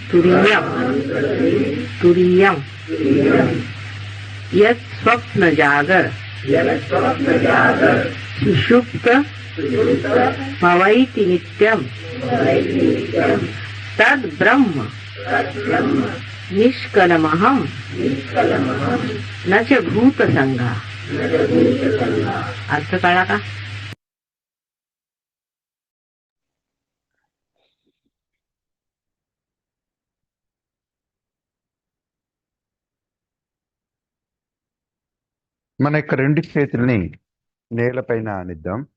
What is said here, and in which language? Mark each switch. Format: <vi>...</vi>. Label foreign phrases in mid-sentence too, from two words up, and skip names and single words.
<sa>तुरीयं यत् स्वप्न जागर सुषुप्त भवैति नित्यं तद् ब्रह्म निष्कलमहं नच भूत संग.</sa> <mr>अर्थ कळला का?</mr> <te>మన యొక్క రెండు చేతుల్ని నేలపైన ఆనిద్దాం.</te>